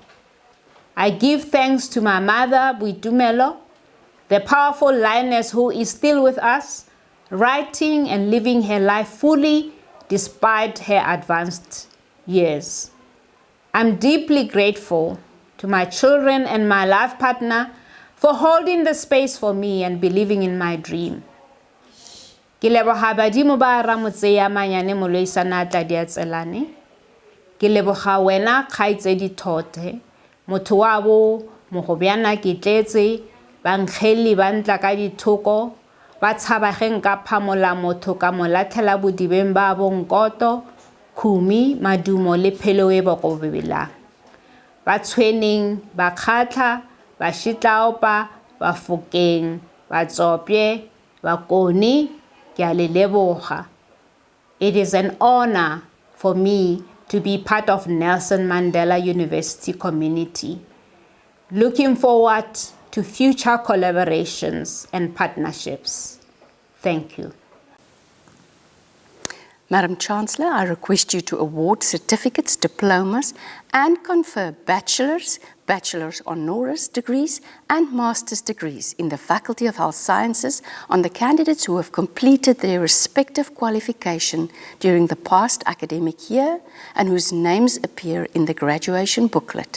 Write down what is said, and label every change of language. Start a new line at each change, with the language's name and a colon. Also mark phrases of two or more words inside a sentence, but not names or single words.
English: I give thanks to my mother, Buitumelo, the powerful lioness who is still with us, writing and living her life fully despite her advanced years. I'm deeply grateful to my children and my life partner for holding the space for me and believing in my dream.
Tswana: Ke leboga badimo ba Ramotseya Manyane Moloisana Tladiatselane. Ke leboga wena Kgaitsedi Thothe, motho wa bo Mogobiana Kitletse, bankgeli ba ntla ka dithoko, ba tshabageng ka phamola motho ka molatlhela bodibeng ba bonkoto, Khumi, Madumo le Pheloe Bokobebela. Ba tshweneng, ba kgatla, ba Shitlaopa, ba Fokeng, ba Tsopye, ba Koni, ke a le leboga.
English: It is an honor for me to be part of Nelson Mandela University community. Looking forward to future collaborations and partnerships. Thank you. Madam Chancellor, I request you to award certificates, diplomas, and confer bachelor's honoris degrees, and master's degrees in the Faculty of Health Sciences on the candidates who have completed their respective qualification during the past academic year and whose names appear in the graduation booklet.